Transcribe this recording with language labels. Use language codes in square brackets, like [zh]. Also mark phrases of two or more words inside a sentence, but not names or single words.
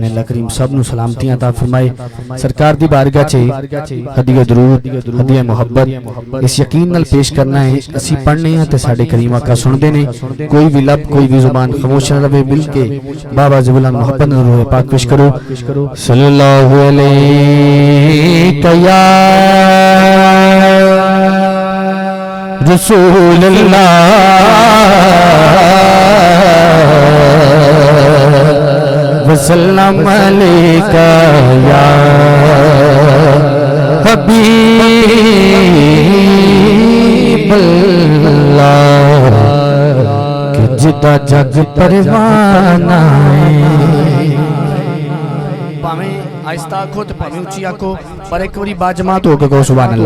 [pa] اللہ کریم سب نوں سلامتیاں عطا فرمائے۔ سرکار دی بارگاہ چ ہدیہ درود ہدیہ محبت اس یقین نال پیش کرنا ہے اسی پڑھنے ہیں تے ساڈے کریم آقا سندے نے. [ur] کوئی بھی لب کوئی بھی زبان خاموش نہ رہے۔ مل کے بابا زبان محبت روح پاک پیش کرو. [ar] صلى الله عليه يا رسول الله وسلم عليك يا حبيب الله [pa] کہ جیدا جگ پروانہ بھاویں آہستہ آکھو تو بھاویں اچی آکھو پر ایک باری باجماعت ہو کے کہو [ar] سبحان الله.